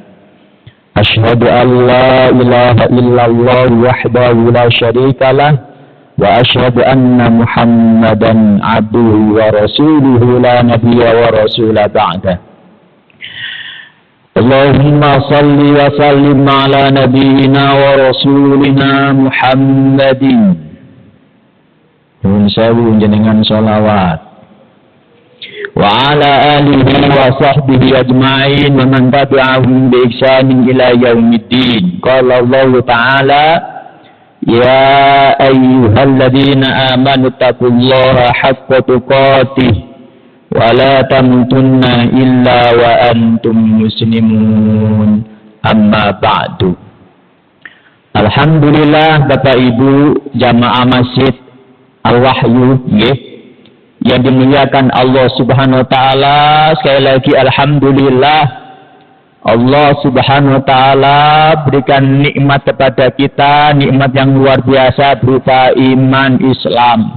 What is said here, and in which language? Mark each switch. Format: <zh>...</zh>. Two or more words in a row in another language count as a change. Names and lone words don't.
<ar>أشهد أن لا إله إلا الله وحده لا شريك له وأشهد أن محمدا عبده ورسوله لا نبي ورسول بعد. اللهم صل وسلم على نبينا ورسولنا محمد.</ar> <jv>Nuwun sewu jenengan sholawat.</jv> <ar>وعلى آله وصحبه أجمعين ومن تبعهم بإحسان إلى يوم الدين. قال الله تعالى، يا أيها الذين آمنوا اتقوا الله حق تقاته ولا تموتن إلا وأنتم مسلمون. أما بعد.</ar> <id>Alhamdulillah Bapak Ibu jamaah Masjid Al-Wahyu yang dimuliakan Allah</id> <ar>سبحانه وتعالى,</ar> <id>sekali lagi alhamdulillah Allah</id> <ar>سبحانه وتعالى</ar> <id>berikan nikmat kepada kita, nikmat yang luar biasa berupa iman Islam.</id>